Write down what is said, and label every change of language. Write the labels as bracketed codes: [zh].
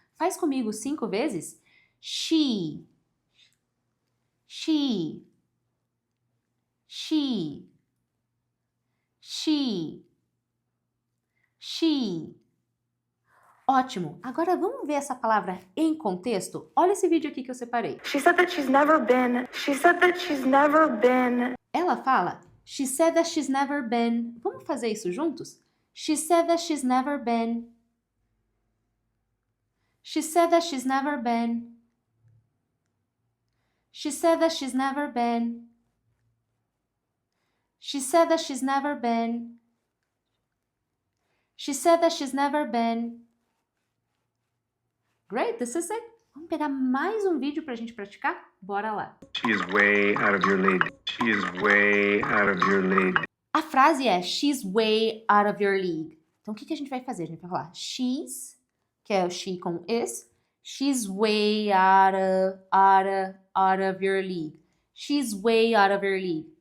[pt] Faz comigo 5 vezes. [en] She, she, she, she, she. [pt] Ótimo! Agora vamos ver essa palavra em contexto? Olha esse vídeo aqui que eu separei. [en] She said that she's never been. She said that she's never been. [pt] Ela fala, [en] she said that she's never been. [pt] Vamos fazer isso juntos? [en] She said that she's never been. She said that she's never been. She said that she's never been. She said that she's never been. She said that she's never been. Great, this is it. [pt] Vamos pegar mais um vídeo pra gente praticar? Bora lá. [en] She is way out of your league. She is way out of your league. [pt] A frase é [en] she's way out of your league. [pt] Então o que a gente vai fazer? A gente vai falar she's, que é o she com is. [en] She's way out of your league. She's way out of your league.